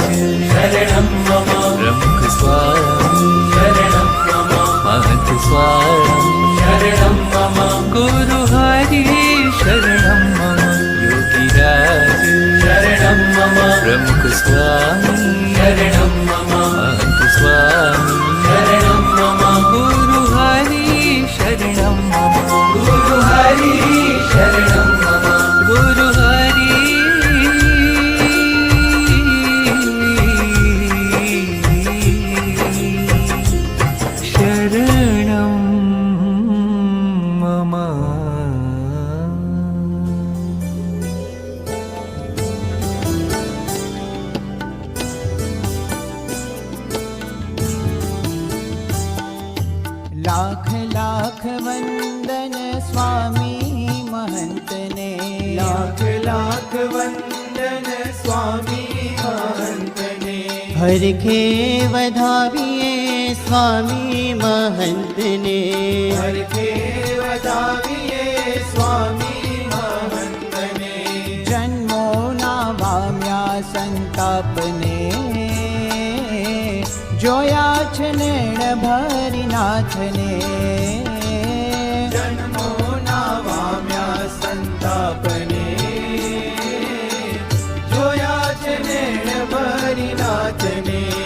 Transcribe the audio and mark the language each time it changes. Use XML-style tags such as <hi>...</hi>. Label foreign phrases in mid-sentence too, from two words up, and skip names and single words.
<sa>शरणं मम પ્રમુખ સ્વામી शरणं मम महंत स्वामी शरणं मम गुरु हरि शरणं मम योगी राज शरणं मम प्रमुख स्वामी शरणं मम महंत स्वामी शरणं मम गुरु हरि शरणं मम गुरु हरि शरणं मम गुरु हरि शरणं मम</sa> <gu>લાખ લાખ વંદન સ્વામી મહંત ને લાખ લાખ વંદન સ્વામી મહંત ને હર કે વધાવિએ સ્વામી મહંત ને હર કે વધાવિએ સ્વામી મહંત ને જન્મો ના વામ્યા સંતાપ ને જોયા છે નેણ ભરી નાથને જન્મો ના વામ્યા સંતાપને જોયા છે નેણ ભરી નાથને</gu>